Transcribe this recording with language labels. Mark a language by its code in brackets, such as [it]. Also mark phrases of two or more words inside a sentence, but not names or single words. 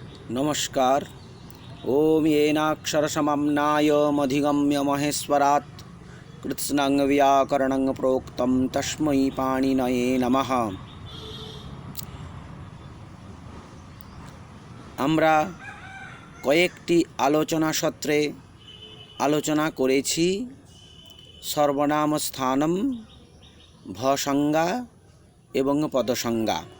[sa] नमस्कार। ओम येनाक्षरसमम्नाय मधिगम्य महेश्वरात् कृत्स्नं व्याकरणं प्रोक्तं तस्मै पाणिनये नमः। [bn] আমরা কয়েকটি আলোচনা সত্রে আলোচনা করেছি সর্বনাম স্থানম, ভসংজ্ঞা এবং পদসংজ্ঞা।